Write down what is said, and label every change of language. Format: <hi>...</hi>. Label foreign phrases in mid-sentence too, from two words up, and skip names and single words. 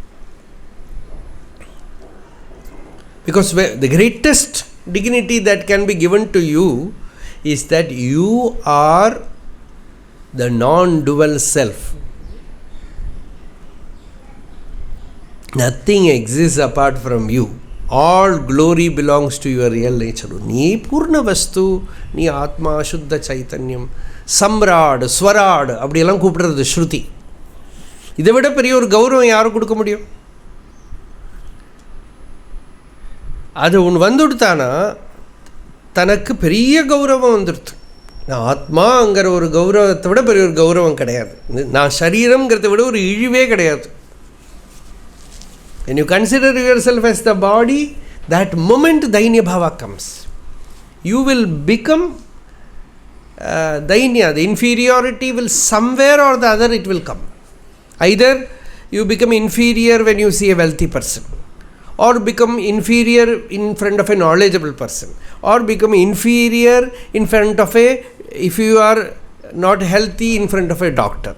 <en>Because the greatest dignity that can be given to you is that you are the non-dual self. Nothing exists apart from you. All glory belongs to your real nature.</en> <sa>Nee पूर्ण वस्तु, nee आत्मा, शुद्ध चैतन्यम्, सम्राट्, स्वराट्,</sa> <ta>அப்படியெல்லாம் கூப்பிடுறது ஸ்ருதி. இதை விட பெரிய ஒரு கௌரவம் யாரும் கொடுக்க முடியும்? அது ஒன்று வந்துடுத்தானா தனக்கு பெரிய கௌரவம் வந்துடுது. நான் ஆத்மாங்கிற ஒரு கௌரவத்தை விட பெரிய ஒரு கௌரவம் கிடையாது. நான் சரீரம்ங்கிறத விட ஒரு இழிவே கிடையாது.</ta> <en>When you consider yourself as the body, that moment</en> <sa>दैन्य भाव</sa> <en>comes. You will become dainya, the inferiority will somewhere or the other it will come. Either you become inferior when you see a wealthy person, or become inferior in front of a knowledgeable person, or become inferior in front of if you are not healthy, in front of a doctor.</en>